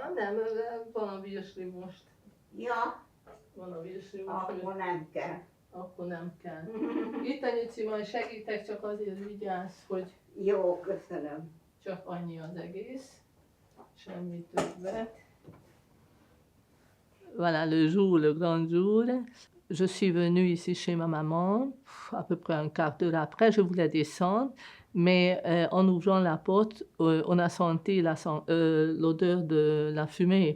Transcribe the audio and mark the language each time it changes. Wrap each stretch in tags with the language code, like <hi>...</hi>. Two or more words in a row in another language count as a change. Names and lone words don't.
<hu>Nem, van a virsli most. Ja, Van a virsli most. akkor nem kell. Akkor nem kell. Itt a nyuci, majd segítek, csak azért vigyázz, hogy... Jó, köszönöm. Csak annyi az egész. Semmi többet.</hu> <fr>Voilà le jour, le grand jour. Je suis venue ici chez ma maman, à peu près un quart d'heure après, je voulais descendre, mais en ouvrant la porte, on a senti l'odeur de la fumée.</fr>